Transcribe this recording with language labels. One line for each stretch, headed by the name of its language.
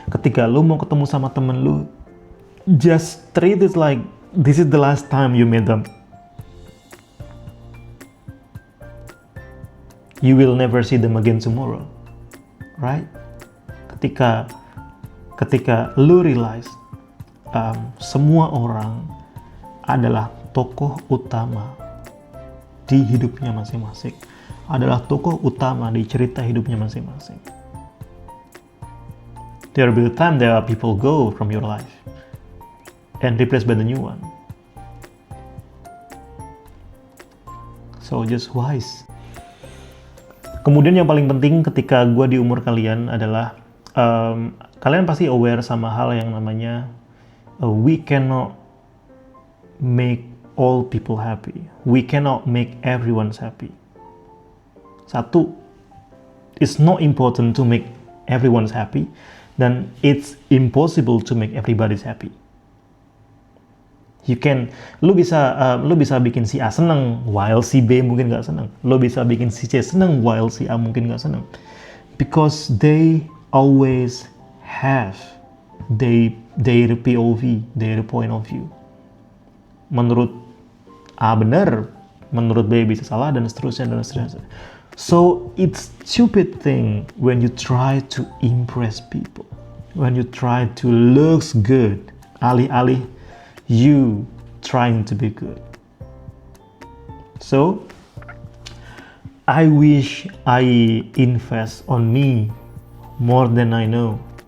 Indonesian: Ketika lu mau ketemu sama temen lu,
English: just treat it like this is the last time you meet them. You will never see them again tomorrow. Right?
Indonesian: Ketika lu realize semua orang adalah tokoh utama di hidupnya masing-masing, adalah tokoh utama di cerita hidupnya masing-masing.
English: There will be a time that people go from your life and replaced by the new one. So just wise.
Indonesian: Kemudian yang paling penting ketika gue di umur kalian adalah kalian pasti aware sama hal yang namanya
English: we cannot make all people happy. We cannot make everyone happy. Satu, it's not important to make everyone's happy, dan it's impossible to make everybody's happy.
Indonesian: Lu bisa bikin si A seneng, while si B mungkin nggak seneng. Lu bisa bikin si C seneng, while si A mungkin nggak seneng.
English: Because they always have their POV, their point of view.
Indonesian: Menurut A benar, menurut B bisa salah, dan seterusnya dan seterusnya.
English: So it's stupid thing when you try to impress people, when you try to looks good,
Indonesian: alih-alih
English: you trying to be good. So I wish I invest on me more than I know.